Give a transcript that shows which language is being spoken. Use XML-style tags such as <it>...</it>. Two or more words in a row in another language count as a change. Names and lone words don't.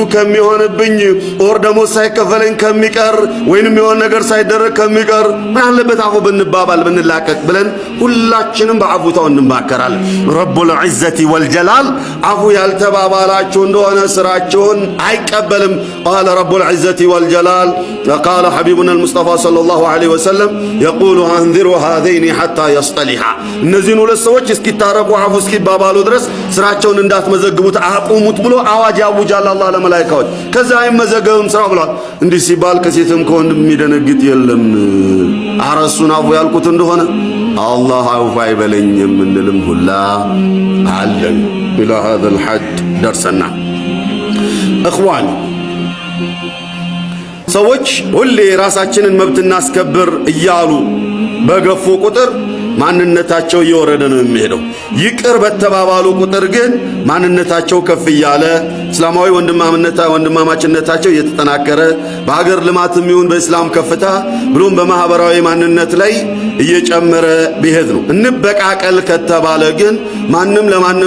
<am>ከሚሆንብኝ ኦር ደሞዝ ሳይከፈለኝ ከሚቀር ወይንም የሆነ ነገር ሳይደረግ ከሚቀር ምን አለበት አፉ ብንባባል ብንላቀቅ ብለን ሁላችንም በአፉታው እንማከራለን ረቡል</am> <ar>العزة والجلال</ar> <am>አፉ ያልተባባላችሁ እንደሆነ ስራችሁን አይቀበልም</am> <ar>قال رب العزة والجلال وقال حبيبنا المصطفى صلى الله عليه وسلم يقول انذروا هذين حتى يصطلحا</ar> <am>እነዚህን ሁለት ሰዎች እስኪታረቁ አፉ እስኪባባሉ ድረስ ስራቸውን እንዳትመዘግቡት አቁሙት ብሎ አዋጅ ያውጃል አላህ ለመላእክቶች ከዛ አይመዘገብም ስራ ብሏል እንዲህ ሲባል ከሴትም ከወንድም የሚደነግጥ የለም አረሱን አፉ ያልኩት እንደሆነ አላህ አውፋ ይበለኝም እንልም ሁላ አለን</am> <ar>الى هذا الحد درسنا اخواني</ar> <am>ሰዎች ሁሌ ራሳችንን መብት እናስከብር እያሉ በገፉ ቁጥር ማንነታቸው እየወረደ ነው የሚሄደው ይቅር በተባባሉ ቁጥር ግን ማንነታቸው ከፍ ይያለ እስላማዊ ወንድማማችነታቸው እየተጠናከረ በሀገር ልማትም ይሁን በእስላም ከፍታ ብሎም በማህበራዊ ማንነት ላይ እየጨመረ ቢሄድ ነው እንበቃቀል ከተባለ ግን ማንም ለማንም</am>